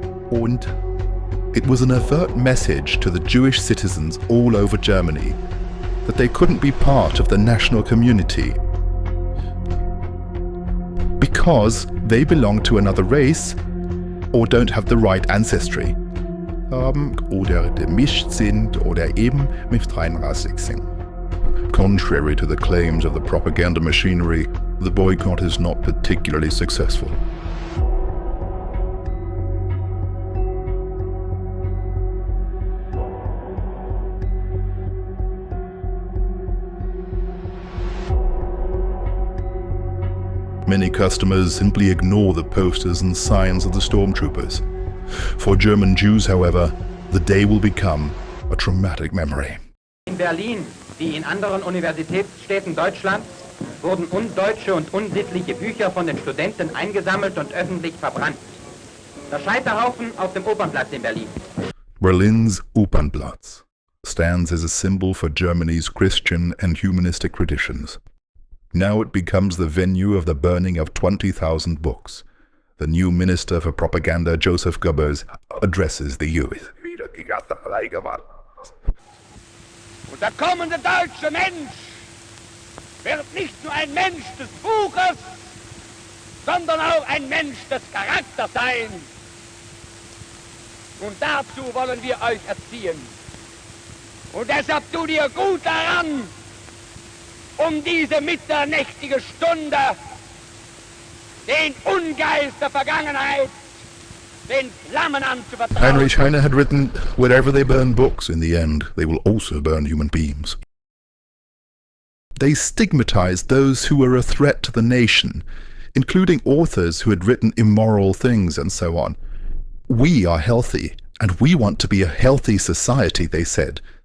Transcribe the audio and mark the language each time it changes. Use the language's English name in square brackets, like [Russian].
[English] Und it was an overt message to the Jewish citizens all over Germany that they couldn't be part of the national community because they belong to another race or don't have the right ancestry. [German] Oder gemischt sind oder eben miteinrassig sind. [English] Contrary to the claims of the propaganda machinery, the boycott is not particularly successful. Many customers simply ignore the posters and signs of the stormtroopers. For German Jews, however, the day will become a traumatic memory. [German] In Berlin, wie in anderen Universitätsstädten Deutschlands, wurden undeutsche und unsittliche Bücher von den Studenten eingesammelt und öffentlich verbrannt. Der Scheiterhaufen auf dem Opernplatz in Berlin. [English] Berlin's Opernplatz stands as a symbol for Germany's Christian and humanistic traditions. Now it becomes the venue of the burning of 20,000 books. The new Minister for Propaganda, Joseph Goebbels, addresses the youth. [German] Und der kommende deutsche Mensch wird nicht nur ein Mensch des Buches, sondern auch ein Mensch des Charakters sein. Und dazu wollen wir euch erziehen. Und deshalb tut ihr gut daran, diese mitternächtige Stunde den Ungeist der Vergangenheit den Flammen anzuvertrauen. [English] Heinrich Heine had written, "Wherever they burn books, in the end, they will also burn human beings." They stigmatized those who were a threat to the nation, including authors who had written immoral things and so on. We are healthy, and we want to be a healthy society, they said.